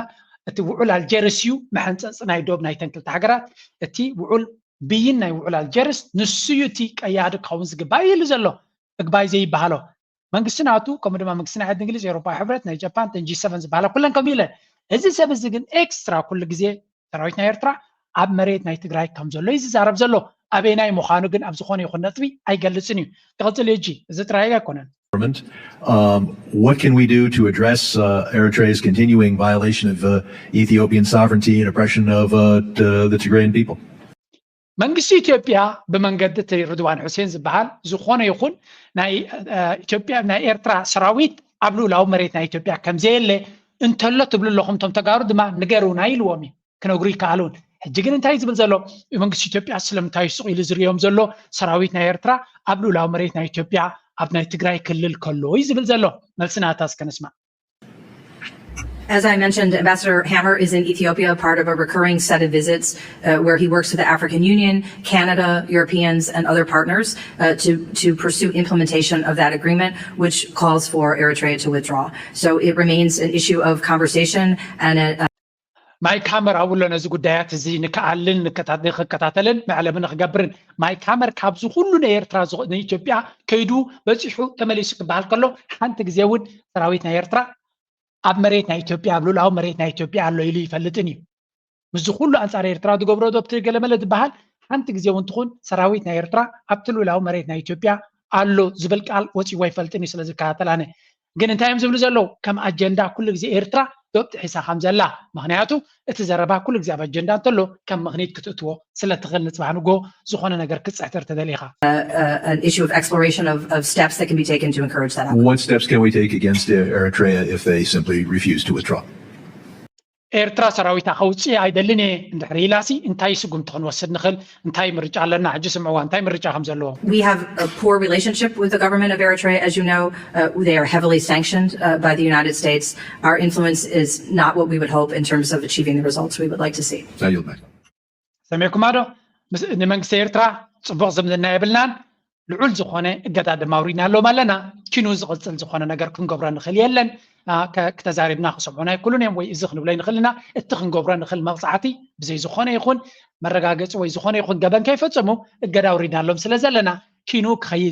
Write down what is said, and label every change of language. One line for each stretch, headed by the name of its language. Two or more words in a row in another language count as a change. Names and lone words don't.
Tigrinya: እቲ ውዑል ኣልጀርስ እዩ መሐንፀፅ ናይ ዶብ ናይ ተንክልቲ ሃገራት እቲ ውዑል ብይን ናይ ውዑል ኣልጀርስ ንሱ እዩ እቲ ቀያዲ ክኸውን ዝግባእ ኢሉ ዘሎ እግባይ ዘይበሃሎ መንግስቲ ናቱ ከምኡ ድማ መንግስቲ ናይ እንግሊዝ ኤውሮፓ ሕብረት ናይ ጃፓን G7 ዝበሃላ ኩለን ከምኡ ኢለን እዚ ሰብ እዚ ግን ኤክስትራ ኩሉ ግዜ ሰራዊት ናይ ኤርትራ ኣብ መሬት ናይ ትግራይ ከም ዘሎ ይዛረብ ዘሎ ኣበይ ናይ ምዃኑ ግን ኣብ ዝኾነ ይኹን ነጥቢ ኣይገልጽን እዩ ተቐጽል እጂ እዚ ጥራይ ኣይኮነን
English: What can we do to address Eritrea's continuing violation of Ethiopian sovereignty and oppression of the Tigrayan people?
Tigrinya: መንግስቲ ኢትዮጵያ ብመንገዲ እቲ ርድዋን ሁሴን ዝበሃል ዝኾነ ይኹን ናይ ኢትዮጵያ ናይ ኤርትራ ሰራዊት ኣብ ልኡላዊ መሬት ናይ ኢትዮጵያ ከም ዘየለ እንተሎ ትብሉ ኣለኹም ቶም ተጋሩ ድማ ንገሩና ኢልዎም ክነግሩ ይከኣሉን ሕጂ ግን እንታይ ዝብል ዘሎ መንግስቲ ኢትዮጵያ ስለምንታይ ስቕ ኢሉ ዝርዮም ዘሎ ሰራዊት ናይ ኤርትራ ኣብ ልኡላዊ መሬት ናይ ኢትዮጵያ ኣብ ናይ ትግራይ ክልል ከሎ ዝብል ዘሎ መልስናታስ ከነስማ
English: As I mentioned, Ambassador Hammer is in Ethiopia, part of a recurring set of visits where he works with the African Union, Canada, Europeans, and other partners to pursue implementation of that agreement, which calls for Eritrea to withdraw. So it remains an issue of conversation and
Tigrinya: ማይ ካመር ኣብሎ ነዚ ጉዳያት እዚ ንከኣልን ንከታተልን መዕለምን ክገብርን ማይ ካመር ካብዚ ሁሉ ንኤርትራ ንኢትዮጵያ ከይዱ በፂሑ ተመሊሱ ክበሃል ከሎ ሓንቲ ግዜ እውን ሰራዊት ናይ ኤርትራ ኣብ መሬት ናይ ኢትዮጵያ ኣብ ልኡላዊ መሬት ናይ ኢትዮጵያ ኣሎ ኢሉ ይፈልጥን እዩ ምስ ኩሉ ኣንጻር ኤርትራ ዝገብሮ ዶብቲ ገለመለ ዝበሃል ሓንቲ ግዜ እውን ትኹን ሰራዊት ናይ ኤርትራ ኣብቲ ልኡላዊ መሬት ናይ ኢትዮጵያ ኣሎ ዝብል ቃል ወፂዎ ይፈልጥን እዩ ስለዝከታተላነ ግን እንታይ እዮም ዝብሉ ዘለው ከም ኣጀንዳ ኩሉ ግዜ ኤርትራ ዶብቲ ሒሳ ከም ዘላ ምክንያቱ እቲ ዘረባ ኩሉ ግዜ ኣብ ኣጀንዳ እንተሎ ከም ምክኒት ክትእትዎ ስለትኽእል ንፅባሕ ንጎ ዝኾነ ነገር ክትፅሕተር ተደሊኻ
English: an issue of exploration of steps that can be taken to encourage that outcome. What steps can we take against Eritrea if they simply refuse to withdraw?
Tigrinya: ኤርትራ ሰራዊታ ከውፅእ ኣይደልን እንድሕሪ ኢላሲ እንታይ ስጉምቲ ክንወስድ ንኽእል እንታይ ምርጫ ኣለና ሕጂ ስምዕዋ እንታይ ምርጫ ከም ዘለዎ
English: We have a poor relationship with the government of Eritrea. As you know, they are heavily sanctioned by the United States. Our influence is not what we would hope in terms of achieving the results we would like to see.
Tigrinya: ሰሚዕኩማ ዶ ንመንግስቲ ኤርትራ ፅቡቅ ዝምድና የብልናን ልዑል ዝኾነ እገዳ ድማ ኣውሪድና ኣለዎም ኣለና ኪኑ ዝቕፅል ዝኾነ ነገር ክንገብሮ ንኽእል የለን ከተዛሪብና ክሰምዑና ይኩሉን እዮም ወይ እዚ ክንብሎ ንኽእልና እቲ ክንገብሮ ንኽእል መቕፃዕቲ ብዘይ ዝኾነ ይኹን መረጋገፂ ወይ ዝኾነ ይኹን ገበን ከይፈፀሙ እገዳ ኣውሪድና ኣለዎም ስለ ዘለና ኪኑ ክኸይድ